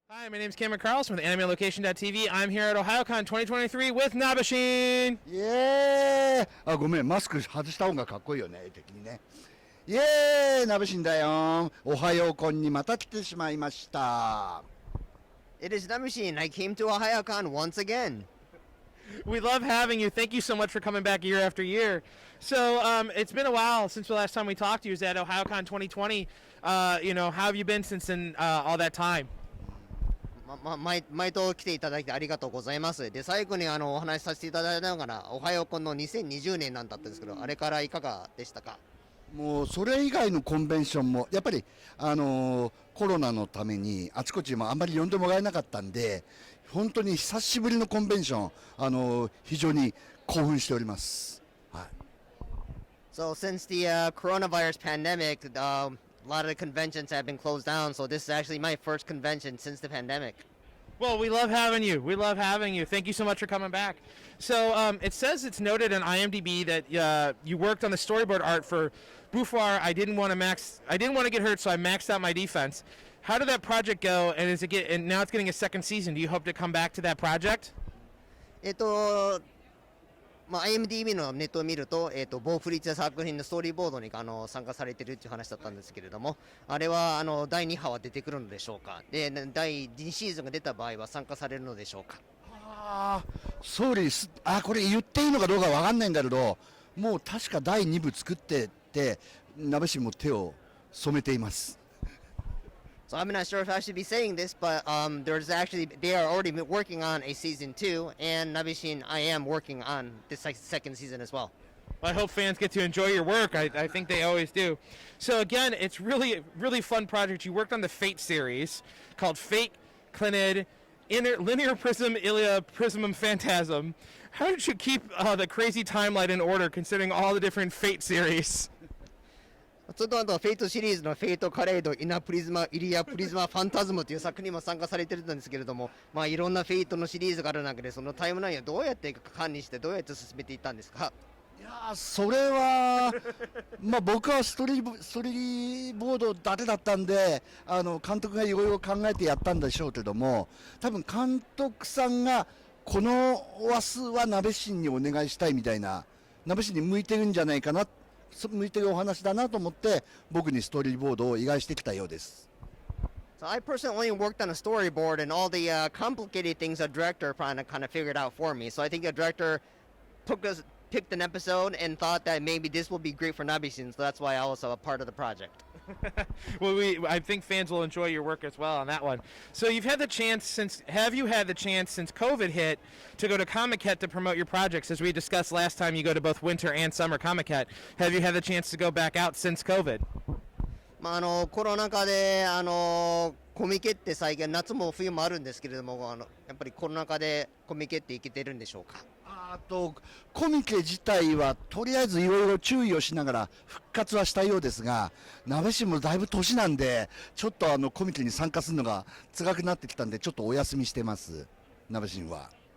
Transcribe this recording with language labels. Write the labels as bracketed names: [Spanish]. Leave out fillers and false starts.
[English] Hi, my name is Cameron Carlson with AnimeLocation.tv. I'm here at Ohayocon 2023 with Nabeshin. [Japanese] イエーイ。あ、ごめん、マスク外した方がかっこいいよね、的にね。イエーイ、ナベシンだよ。おはようこんにまた来てしまいました。 [English] It is Nabeshin. I came to Ohayocon once again. We love having you. Thank you so much for coming back year after year. So it's been a while since the last time we talked to you. It was at Ohayocon 2020. How have you been since all that time? [Japanese] 毎度来ていただいてありがとうございます。で、最後にお話しさせていただいたのがおはようこんの2020年なんだったんですけど、あれからいかがでしたか？もうそれ以外のコンベンションもやっぱりコロナのためにあちこちもあんまり呼んでもらえなかったんで、本当に久しぶりのコンベンション非常に興奮しております。はい。 [English] So since the coronavirus pandemic, a lot of the conventions have been closed down. So this is actually my first convention since the pandemic. Well, we love having you. We love having you. Thank you so much for coming back. So it says it's noted on IMDb that you worked on the storyboard art for Bufar. I didn't want to get hurt, so I maxed out my defense. How did that project go? And now it's getting a second season. Do you hope to come back to that project? [Japanese] IMDb のネットを見ると、ボーフリッツ作品のストーリーボードに参加されているという話だったんですけれども、あれは第2波は出てくるのでしょうか？で、第2シーズンが出た場合は参加されるのでしょうか？そうです。これ言っていいのかどうかわかんないんだけど、もう確か第2部作ってってナベシンも手を染めています。 [English] So I'm not sure if I should be saying this, but they are already working on a season 2, and Nabeshin, I am working on the second season as well. I hope fans get to enjoy your work. I think they always do. So again, it's really, really fun project. You worked on the Fate series called Fate, Clinid, Linear Prism, Ilia, Prismum, Phantasm. How did you keep the crazy timeline in order considering all the different Fate series? [Japanese] それとあとフェイトシリーズのフェイトカレード、イナプリズマ、イリアプリズマ、ファンタズムという作品にも参加されてるんですけれども、いろんなフェイトのシリーズがある中で、そのタイムラインをどうやって管理して、どうやって進めていったんですか？いやそれは僕はストーリーボードだけだったんで、監督がいろいろ考えてやったんでしょうけども、多分監督さんがこの話数はナベシンにお願いしたいみたいな、ナベシンに向いてるんじゃないかな、向いてるお話だなと思って僕にストーリーボードを依頼してきたようです。 [English] So I personally only worked on a storyboard, and all the complicated things a director kind of figured out for me. So I think the director picked an episode and thought that maybe this will be great for Nabeshin, so that's why I was a part of the project. Well, I think fans will enjoy your work as well on that one. So have you had the chance since COVID hit to go to Comic-Con to promote your projects? As we discussed last time, you go to both winter and summer Comic-Con. Have you had the chance to go back out since COVID? [Japanese] コロナ禍でコミケって最近夏も冬もあるんですけれども、やっぱりコロナ禍でコミケっていけてるんでしょうか？コミケ自体はとりあえずいろいろ注意をしながら復活はしたようですが、ナベシンもだいぶ年なんでちょっとコミケに参加するのが辛くなってきたんでちょっとお休みしてます、ナベシンは。